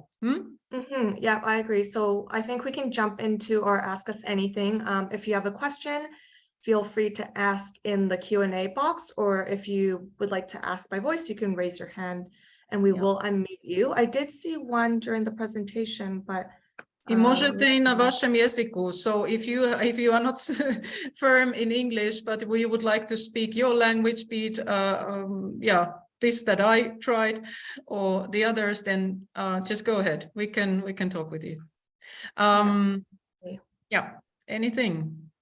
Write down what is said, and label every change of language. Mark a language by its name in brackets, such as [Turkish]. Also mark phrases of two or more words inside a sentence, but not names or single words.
[English] Yeah, I agree. So I think we can jump into or ask us anything. If you have a question, feel free to ask in the Q&A box, or if you would like to ask by voice, you can raise your hand and we will unmute you. I did see one during the presentation, but [Croatian] I možete i na vašem jeziku. [English] So if you are not firm in English, but we would like to speak your language, be it this that I tried or the others, then just go ahead. We can talk with you. Anything.